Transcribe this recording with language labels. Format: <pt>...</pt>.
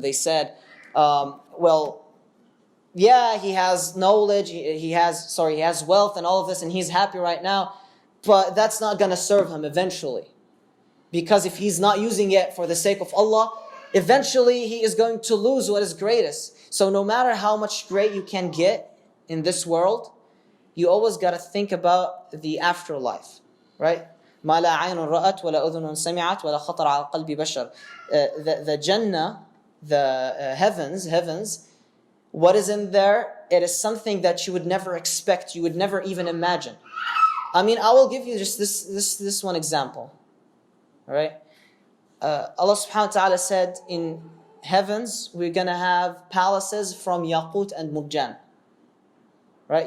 <en>They said, well, yeah, he has knowledge, he has wealth and all of this, and he's happy right now, but that's not going to serve him eventually. Because if he's not using it for the sake of Allah, eventually he is going to lose what is greatest. So no matter how much great you can get in this world, you always got to think about the afterlife, right?</en> <ar>ما لا عين رأت ولا أذن سمعت ولا خطر على قلب بشر.</ar> <en>The Jannah, the heavens, what is in there, it is something that you would never expect, you would never even imagine. I mean, I will give you just this one example. All right? Allah subhanahu wa ta'ala said in heavens, we're going to have palaces from Yaqut and Murjan. Right?</en>